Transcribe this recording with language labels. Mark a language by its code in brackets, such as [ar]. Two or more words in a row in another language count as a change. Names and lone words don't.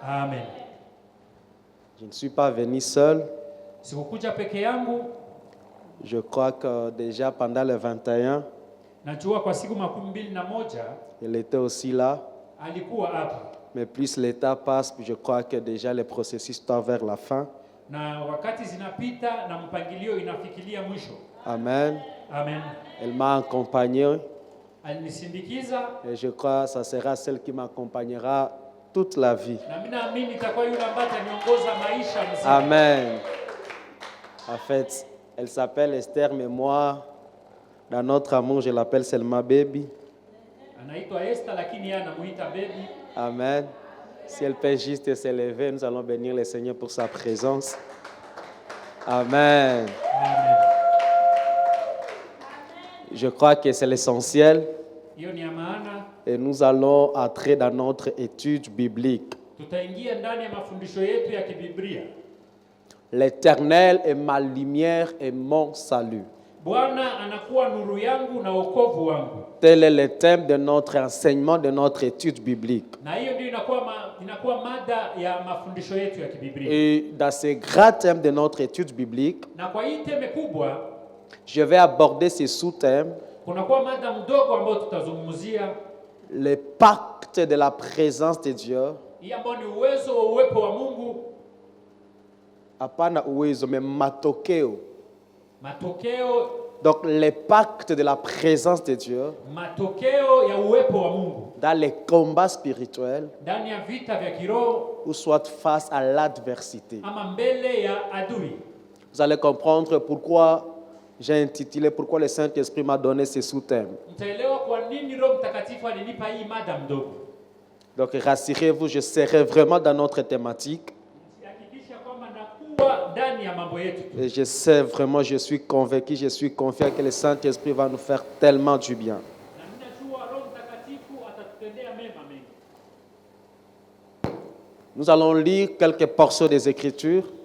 [fr] Amen. Je ne suis pas venu seul. [sw] Sikukuja peke yangu. [fr] Je crois que déjà pendant le 21, [sw] Najua kwa siku 21 [fr] il était aussi là. [sw] alikuwa hapa. [fr] Mais plus le temps passe, je crois que déjà le processus tend vers la fin. [sw] Na wakati zinapita na mpangilio inafikiria mwisho. [fr] Amen. Amen. Elle m'a accompagné. [sw] Alinisindikiza. [fr] Et je crois que ça sera celle qui m'accompagnera toute la vie. [sw] Na mimi naamini itakuwa yule ambaye ataniongoza maisha mzima. [fr] Amen. En fait, elle s'appelle Esther, mais moi, dans notre amour, je l'appelle seulement Baby. [sw] Anaitwa Esther lakini yeye anamuita Baby. [fr] Amen. Si elle peut juste se lever, nous allons bénir le Seigneur pour sa présence. Amen. Amen. Je crois que c'est l'essentiel. [sw] Hiyo ni ya maana. [fr] Et nous allons entrer dans notre étude biblique. [sw] Tutaingia ndani ya mafundisho yetu ya kibiblia. [fr] L'Éternel est ma lumière et mon salut. [sw] Bwana anakuwa nuru yangu na wokovu wangu. [fr] Tel est le thème de notre enseignement, de notre étude biblique. [sw] Na hiyo ndio inakuwa mada ya mafundisho yetu ya kibiblia. [fr] Et dans ce grand thème de notre étude biblique, [sw] Na kwa hii teme kubwa, [fr] je vais aborder ces sous-thèmes. [sw] kunakuwa mada mdogo ambayo tutazungumzia. [fr] Le pacte de la présence de Dieu. [sw] Hii ambayo ni uwezo wa uwepo wa Mungu. Hapana uwezo, mais matokeo. Matokeo. [fr] Donc le pacte de la présence de Dieu. [sw] Matokeo ya uwepo wa Mungu. [fr] Dans les combats spirituels. [sw] Ndani ya vita vya kiroho. [fr] Ou soit face à l'adversité. [sw] Ama mbele ya adui. [fr] Vous allez comprendre pourquoi j'ai intitulé, pourquoi le Saint-Esprit m'a donné ces sous-thèmes. [sw] Mtaelewa kwa nini Roho Mtakatifu alinipa hii mada mdogo. [fr] Donc rassurez-vous, je serai vraiment dans notre thématique. Et je sais vraiment, je suis convaincu, je suis confiant que le Saint-Esprit va nous faire tellement du bien. Nous allons lire quelques portions des Écritures.